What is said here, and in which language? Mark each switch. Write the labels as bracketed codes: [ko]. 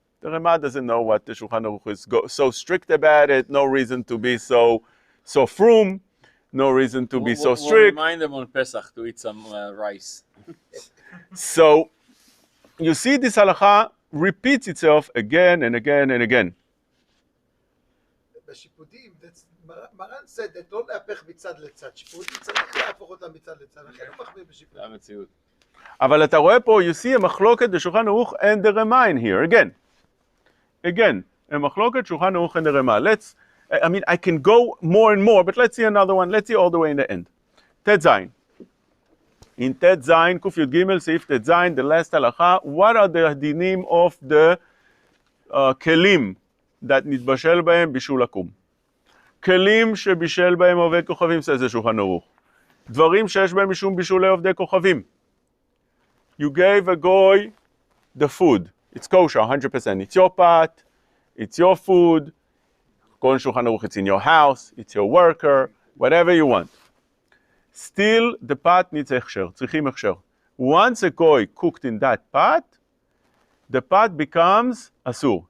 [en] The Rama doesn't know what the Shulchan Aruch is so strict about it. No reason to be so frum. No reason to be so strict. We'll remind them on Pesach to eat some rice. So, you see this halacha repeats itself again and again and again. [he] בשיפודים, מרן [en] said that [he] לא להפך מצד לצד. שיפודים צריך להפוך אותם מצד לצד. לכן הוא מחמיר בשיפודים. זה המציאות. אבל אתה רואה פה, [en] you see a מחלוקת בשולחן ערוך and the Rama in here. Again, a מחלוקת שולחן ערוך and the Rama. I can go more and more, but let's see another one. Let's see all the way in the end. Tet Zayin. In Tet Zayin, Kuf Yud Gimel, Seif Tet Zayin, the last halacha, what are the dinim of the kelim that nitbashel bהם bishul akum? [he] כלים שבישל בהם עובד כוכבים, [en] says the [he] שולחן ערוך. דברים שיש בהם משום בישולי עובדי כוכבים. [en] You gave a goy the food. It's kosher, 100%. It's your pot, it's your food. According to Shulchan Aruch, it's in your house, it's your worker, whatever you want. Still, the pot needs הכשר, [he] צריכים הכשר. [en] Once a goy cooked in that pot, the pot becomes asur.